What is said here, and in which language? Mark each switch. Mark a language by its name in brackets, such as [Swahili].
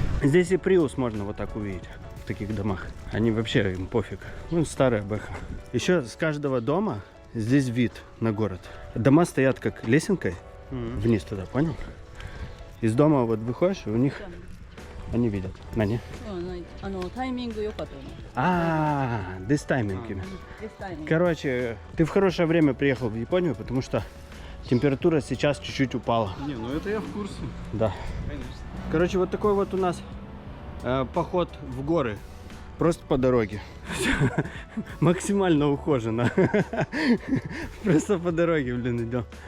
[Russian] Здесь и Приус можно вот так увидеть в таких домах. Они вообще, им пофиг. Ну, старая бэха. Еще с каждого дома здесь вид на город. Дома стоят как лесенкой вниз туда, понял? Из дома вот выходишь, и у них они видят. На не. [Japanese] タイミング良かったよね。 [English] This timing. This timing. [Russian] Короче, ты в хорошее время приехал в Японию, потому что температура сейчас чуть-чуть упала. Не, ну это я в курсе. Да. Конечно. Короче, вот такой вот у нас поход в горы. Просто по дороге. Максимально ухоженно. Просто по дороге, блин, идем.